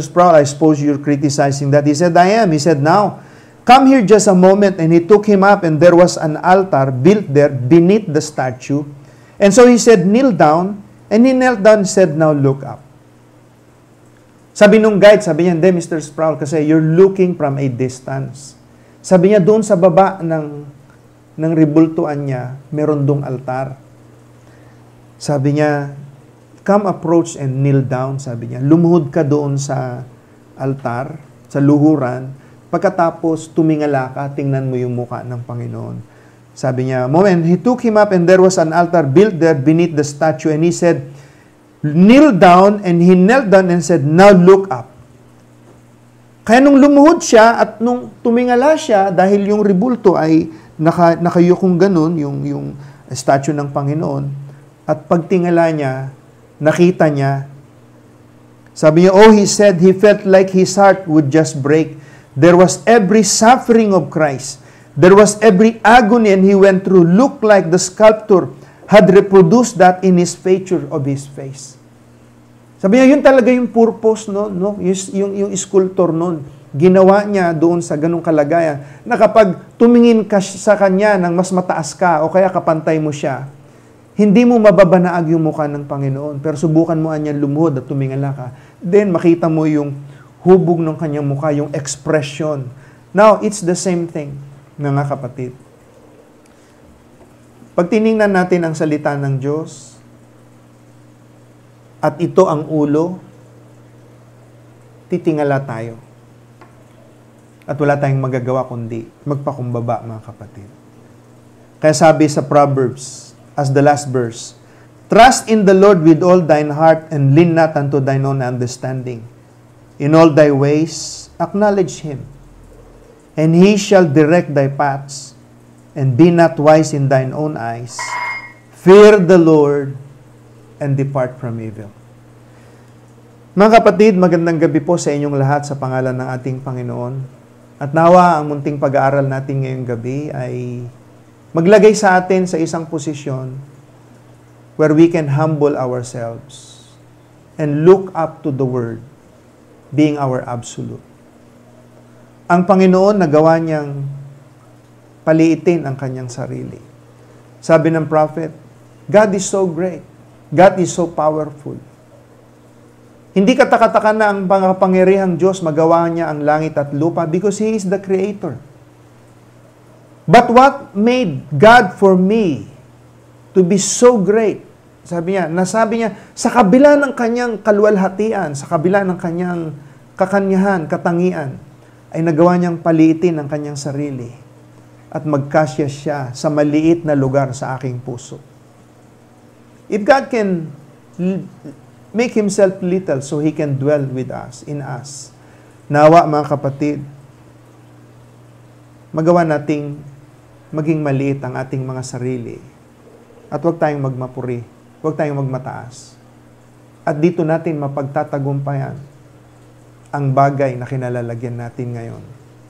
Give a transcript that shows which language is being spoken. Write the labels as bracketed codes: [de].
[en] Sproul, I suppose you're criticizing that. He said, I am. He said, now, come here just a moment. And he took him up, and there was an altar built there beneath the statue. And so he said, kneel down. And he knelt down and said, now look up. [tl] Sabi nung guide, sabi niya, hindi, Mr. Sproul, kasi you're looking from a distance. Sabi niya, doon sa baba ng rebultuan niya, meron dong altar. Sabi niya, come approach and kneel down, [en] sabi niya. [tl] Lumuhod ka doon sa altar, sa luhuran. Pagkatapos, tumingala ka, tingnan mo yung mukha ng Panginoon. [en] Sabi niya, moment, he took him up and there was an altar built there beneath the statue. And he said, kneel down, and he knelt down and said, now look up. [tl] Kaya nung lumuhod siya at nung tumingala siya, dahil yung rebulto ay nakayukong ganun, yung statue ng Panginoon, at pagtingala niya, nakita niya, sabi niya, oh, he said, he felt like his heart would just break. [en] There was every suffering of Christ. There was every agony and he went through. Looked like the sculptor had reproduced that in his feature of his face. [tl] Sabi niya, yun talaga yung purpose, no? Yung sculptor noon. Ginawa niya doon sa ganung kalagayan na kapag tumingin ka sa kanya ng mas mataas ka o kaya kapantay mo siya, hindi mo mababanaag yung mukha ng Panginoon. Pero subukan mo anyan lumuhod at tumingala ka. Then, makita mo yung hubog ng kanyang mukha, yung expression. [en] Now, it's the same thing, mga kapatid. [tl] Pag tiningnan natin ang salita ng Diyos, at ito ang ulo, titingala tayo. At wala tayong magagawa kundi magpakumbaba, mga kapatid. [en] Kaya sabi sa Proverbs, as the last verse, trust in the Lord with all thine heart and lean not unto thine own understanding. In all thy ways acknowledge Him, and He shall direct thy paths. And be not wise in thine own eyes. Fear the Lord and depart from evil. [tl] Mga kapatid, magandang gabi po sa inyong lahat sa pangalan ng ating Panginoon. At nawa ang munting pag-aaral natin ngayong gabi ay maglagay sa atin sa isang posisyon where we can humble ourselves and look up to the Word being our absolute. Ang Panginoon nagawa niyang paliitin ang kanyang sarili. [en] Sabi ng prophet, God is so great. God is so powerful. [tl] Hindi katakataka na ang pangapangyarihang Diyos magawa niya ang langit at lupa because He is the Creator. [en] But what made God for me to be so great? [tl] Sabi niya, sa kabila ng kanyang kaluwalhatian, sa kabila ng kanyang kakanyahan, katangian, ay nagawa niyang paliitin ang kanyang sarili at magkasya siya sa maliit na lugar sa aking puso. If God can [en] make Himself little so He can dwell with us, in us. [tl] Nawa, mga kapatid, magawa nating maging maliit ang ating mga sarili. At huwag tayong magmapuri, huwag tayong magmataas. At dito natin mapagtatagumpayan ang bagay na kinalalagyan natin ngayon.